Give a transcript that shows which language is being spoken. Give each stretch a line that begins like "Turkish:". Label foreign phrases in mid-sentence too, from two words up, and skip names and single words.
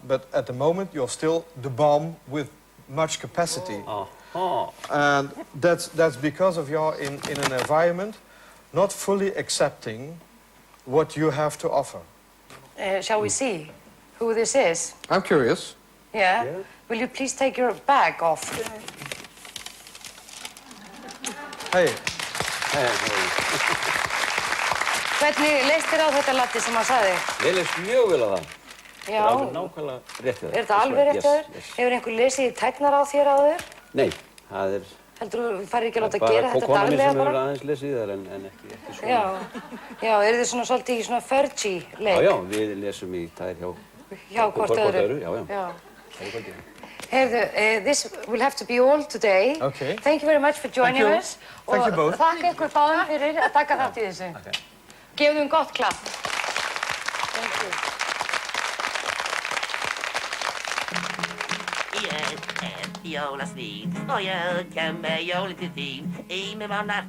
English: But at the moment, you're still the bomb with much capacity. And that's because of you're in an environment not fully accepting what you have to offer. Shall we see who this is? I'm curious. Yeah? Will you please take your bag off? Hey.
Icelandic: Hvernig leist þér á þetta latti sem hann sagði? Ég leist mjög vel á það. Já. Það er alveg nákvæmlega rétt hjá þér. Er þetta alveg rétt hjá þér? Hefur einhver lesið tæknar á þér áður? Nei, það er Heldur þú farir ekki að láta gera þetta daglega bara? Bara konan mín sem hefur aðeins lesið þar en ekki svona. Já, eru þið svona svolítið í svona Fergie-leik? Já, við lesum í tær hjá hvort öðru. Já. Heyrðu,
English: this will have to be all today. Okay. Thank you very much for joining us. Thank you both.
Icelandic: Og þakka ykkur báðum fyrir að taka þátt í þessu. Okay. Gefðu gott klapp.
English: Thank you.
Icelandic: Ég jólasvín og ég kem með jólin til þín. Í mig var nært